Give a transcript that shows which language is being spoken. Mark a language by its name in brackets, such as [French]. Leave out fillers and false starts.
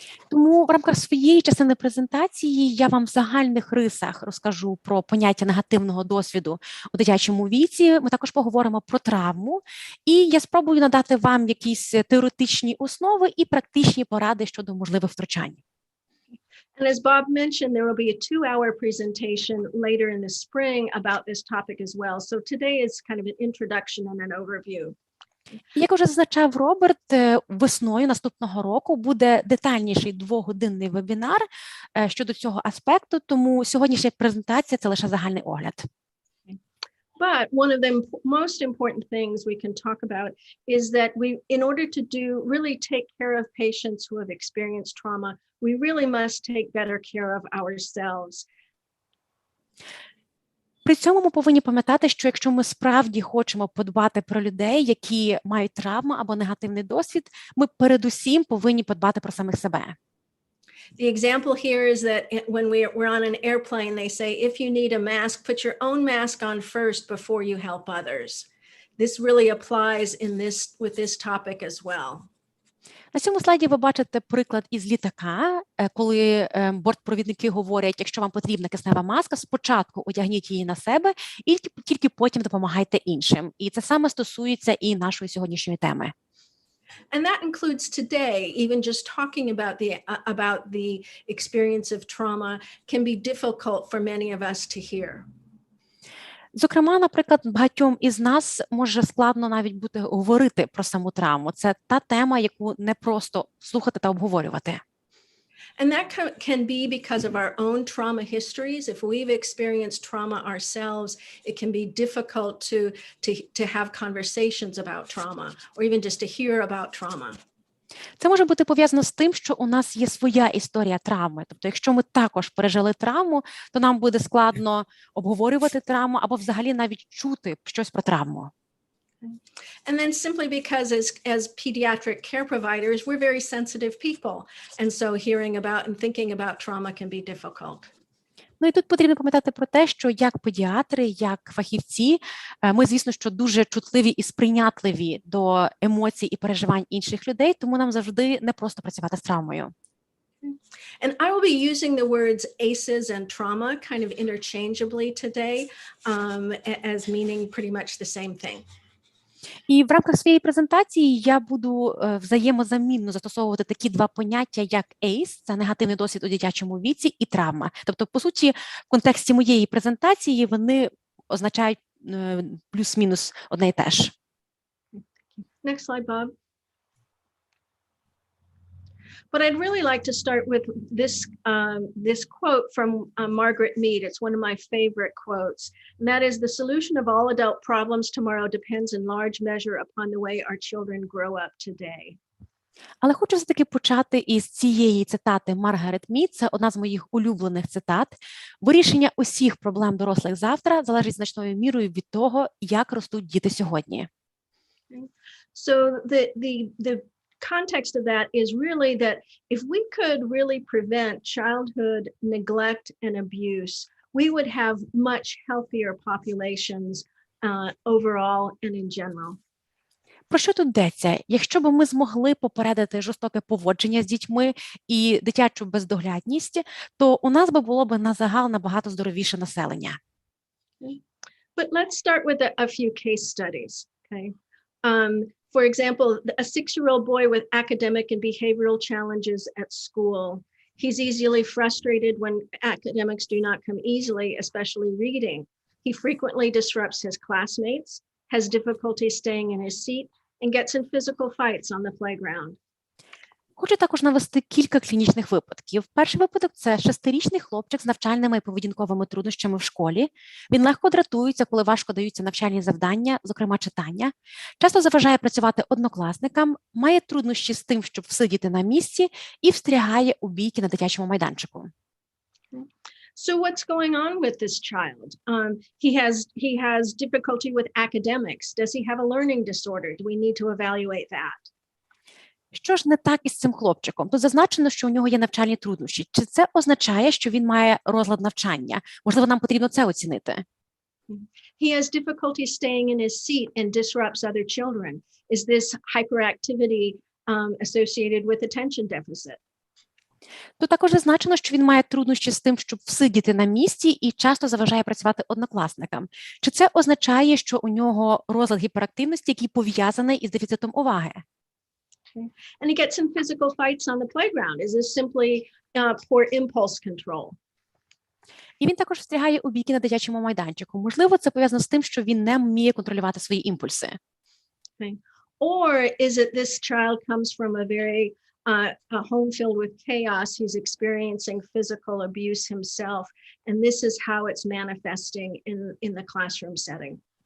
[Ukrainian] Тому в рамках своєї частини презентації я вам в загальних рисах розкажу про поняття негативного досвіду у дитячому віці. Ми також поговоримо про травму, і я спробую надати вам якісь теоретичні основи і практичні поради щодо можливих втручань. [English] And as Bob mentioned, there will be a 2-hour presentation later in the spring about this topic as well. So today is kind of an introduction and an overview. [Ukrainian] Як вже зазначав Роберт, весною наступного року буде детальніший 2-годинний вебінар щодо цього аспекту, тому сьогоднішня презентація – це лише загальний огляд. [English] But one of the most important things we can talk about is that in order to really take care of patients who have experienced trauma, we really must take better care of ourselves. [Ukrainian] При цьому ми повинні пам'ятати, що якщо ми справді хочемо подбати про людей, які мають травму або негативний досвід, ми передусім повинні подбати про самих себе. [English] The example here is that when we're on an airplane, they say, if you need a mask, put your own mask on first before you help others. This really applies with this topic as well. [Ukrainian] На цьому слайді ви бачите приклад із літака, коли бортпровідники говорять, якщо вам потрібна киснева маска, спочатку одягніть її на себе і тільки потім допомагайте іншим. І це саме стосується і нашої сьогоднішньої теми. [English] And that includes today, even just talking about the experience of trauma can be difficult for many of us to hear. [Ukrainian] Зокрема, наприклад, багатьом із нас може складно навіть бути говорити про саму травму. Це та тема, яку не просто слухати та обговорювати. [English] And that can be because of our own trauma histories. If we've experienced trauma ourselves, it can be difficult to have conversations about trauma or even just to hear about trauma. [Ukrainian] Це може бути пов'язано з тим, що у нас є своя історія травми. Тобто, якщо ми також пережили травму, то нам буде складно обговорювати травму або взагалі навіть чути щось про травму. [English] And then simply because as pediatric care providers, we're very sensitive people. And so hearing about and thinking about trauma can be difficult. [Ukrainian] Ну і тут потрібно пам'ятати про те, що як педіатри, як фахівці, ми, звісно, що дуже чутливі і сприйнятливі до емоцій і переживань інших людей, тому нам завжди не просто працювати з травмою. [English] And I will be using the words ACEs and trauma kind of interchangeably today as meaning pretty much the same thing. [Ukrainian] І в рамках своєї презентації я буду взаємозамінно застосовувати такі два поняття, як ACE, це негативний досвід у дитячому віці, і травма. Тобто, по суті, в контексті моєї презентації вони означають плюс-мінус одне і те ж. [English] Next slide, Bob. But I'd really like to start with this quote from Margaret Mead. It's one of my favorite quotes. And that is, the solution of all adult problems tomorrow depends in large measure upon the way our children grow up today. [Ukrainian] Але хочу все-таки почати із цієї цитати Маргарет Мід. Це одна з моїх улюблених цитат. Вирішення усіх проблем дорослих завтра залежить значною мірою від того, як ростуть діти сьогодні. [English] So the context of that is really that if we could really prevent childhood neglect and abuse, we would have much healthier populations overall and in general. [Ukrainian] Про що тут йдеться? Якщо б ми змогли попередити жорстоке поводження з дітьми і дитячу бездоглядність, то у нас би було б на загал набагато здоровіше населення. [English] But let's start with a few case studies, okay? For example, a 6-year-old boy with academic and behavioral challenges at school. He's easily frustrated when academics do not come easily, especially reading. He frequently disrupts his classmates, has difficulty staying in his seat, and gets in physical fights on the playground. [Ukrainian] Хочу також навести кілька клінічних випадків. Перший випадок – це 6-річний хлопчик з навчальними і поведінковими труднощами в школі. Він легко дратується, коли важко даються навчальні завдання, зокрема читання. Часто заважає працювати однокласникам, має труднощі з тим, щоб всидіти на місці, і встрягає у бійки на дитячому майданчику. [English] So what's going on with this child? He has difficulty with academics. Does he have a learning disorder? Do we need to evaluate that? [Ukrainian] Що ж не так із цим хлопчиком? Тут зазначено, що у нього є навчальні труднощі. Чи це означає, що він має розлад навчання? Можливо, нам потрібно це оцінити. [English] He has difficulty staying in his seat and disrupts other children. Is this hyperactivity associated with attention deficit? [Ukrainian] Тут також зазначено, що він має труднощі з тим, щоб всидіти на місці і часто заважає працювати однокласникам. Чи це означає, що у нього розлад гіперактивності, який пов'язаний із дефіцитом уваги? [English] And he gets in physical fights on the playground. Is this simply poor impulse control? [Ukrainian] І він також встрягає у бійки на дитячому майданчику. Можливо, це пов'язано з тим, що він не вміє контролювати свої імпульси. [English] Okay. Or is it this child comes from a home filled with chaos, he's experiencing physical abuse himself, and this is how it's manifesting in the classroom setting.